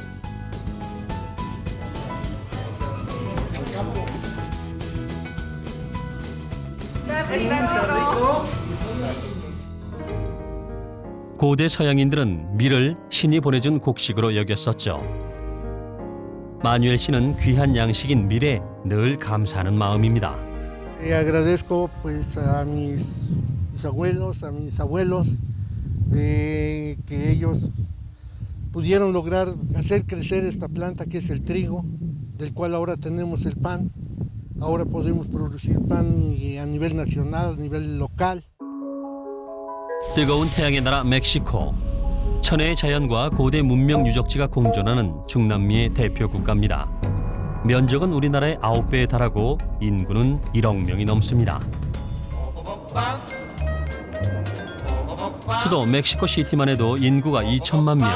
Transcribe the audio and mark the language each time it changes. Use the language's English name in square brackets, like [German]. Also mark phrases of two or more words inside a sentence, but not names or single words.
[Korean] 고대 서양인들은 밀을 신이 보내준 곡식으로 여겼었죠. 마뉴엘 씨는 귀한 양식인 밀에 늘 감사하는 마음입니다. [Spanish] Agradezco pues a mis abuelos, a mis abuelos, de que ellos pudieron lograr hacer crecer esta planta que es el trigo, del cual ahora tenemos el pan. Ahora podemos producir pan a nivel nacional, a nivel local. [Korean] 뜨거운 태양의 나라 멕시코. 천혜의 자연과 고대 문명 유적지가 공존하는 중남미의 대표 국가입니다. 면적은 우리나라의 9배에 달하고 인구는 1억 명이 넘습니다. 수도 멕시코 시티만 해도 인구가 2천만 명.